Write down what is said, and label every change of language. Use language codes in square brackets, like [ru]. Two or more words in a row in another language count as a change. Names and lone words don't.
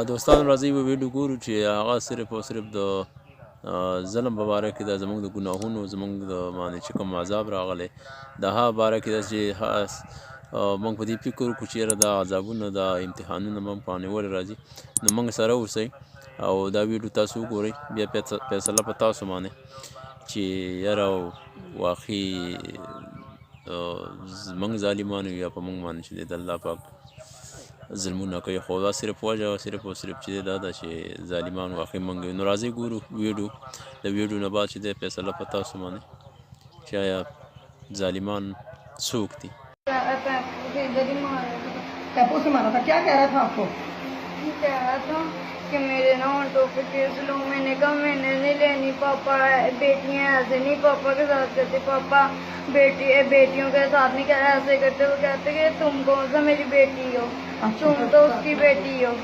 [ps] دوستانو راځي یوه ویډیو ګورو چې هغه صرف او صرف د ظلم په باره کې ده، زموږ د ګناهونو زموږ د باندې چې کوم عذاب راغلی د هغه باره کې ده چې موږ په دې فکر وکړو چې یاره دا عذابونه دا امتحانونه موږ په نیولې راځي، نو موږ سره اوسئ او دا ویډیو تاسو وګورئ، بیا فیصله په تاسو باندې چې یاره واقعي زمونږ ظالمانو یا په موږ باندې چې د الله پاک ظلمونه کوي. خو دا صرف وجه صرف او صرف چې دا ده چې ظالمان واقعي موږ. نو راځئ ګورو ویډیو، د ویډیو نه بعد چې دی فیصله په تاسو باندې چې آیا ظالمان څوک دي. [ur] پیپو سے مارا تھا، کیا کہہ رہا تھا آپ کو؟ کہہ رہا تھا کہ میرے نا ہونٹوں پہ کیس لو. میں نے کہا میں نے نہیں لینی، پاپا بیٹیاں ایسے نہیں پاپا کے ساتھ کرتے، پاپا بیٹیوں کے ساتھ نہیں ایسے کرتے. وہ کہتے کہ تم کون سا میری بیٹی ہو، تم تو اس کی بیٹی ہو.